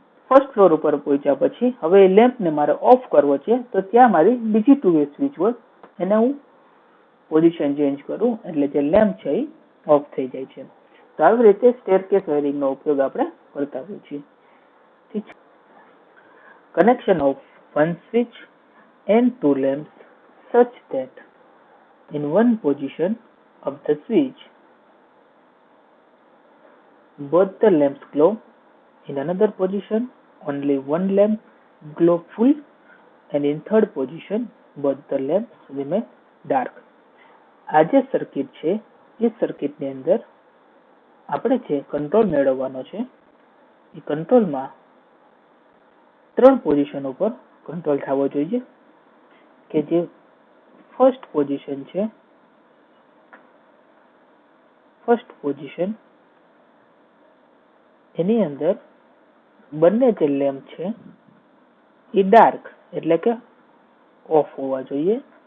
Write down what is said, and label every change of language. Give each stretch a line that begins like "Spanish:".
Gujarati: First floor ઉપર પહોંચ્યા પછી હવે એ લેમ્પને મારે ઓફ કરવો છે તો ત્યાં મારી બીજી 2-વે સ્વિચ હોય એને હું પોઝિશન ચેન્જ કરું એટલે જે લેમ્પ છે એ ઓફ થઈ જાય છે. તો આવી રીતે સ્ટેરકેસ વાયરિંગનો ઉપયોગ આપણે કરતા હોઈએ છીએ. ઠીક છે.
English: Connection of one switch and two lamps such that in one position of the switch both the lamps glow, in another position only one lamp glow full, and in third position both the lamps remain dark.
Gujarati: આ જે circuit છે એ સર્કિટની અંદર આપણે જે control મેળવવાનો છે એ કંટ્રોલમાં 3 પોઝિશન ઉપર કંટ્રોલ થવો જોઈએ કે જે ફર્સ્ટ પોઝિશન છે, ફર્સ્ટ પોઝિશન એની અંદર બંને જે લેમ્પ છે એ ડાર્ક એટલે કે ઓફ હોવા જોઈએ.